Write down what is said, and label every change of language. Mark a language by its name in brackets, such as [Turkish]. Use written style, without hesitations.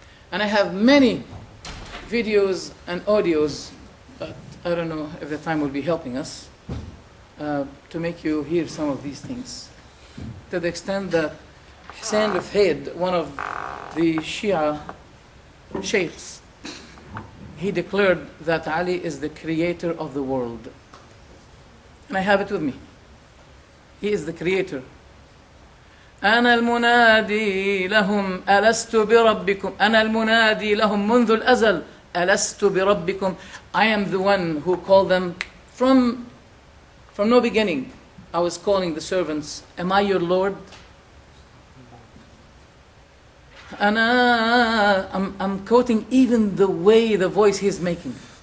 [English] And I have many videos and audios, but I don't know if the time will be helping us, to make you hear some of these things. To the extent that Hussein al-Faid, one of the Shia sheikhs, he declared that Ali is the creator of the world. And I have it with me. He is the creator. [Arabic] أنا المنادي لهم ألست بربكم أنا المنادي لهم منذ الأزل ألست بربكم. [English] I am the one who called them from no beginning. I was calling the servants, am I your Lord? I'm quoting even the way, the voice he's making.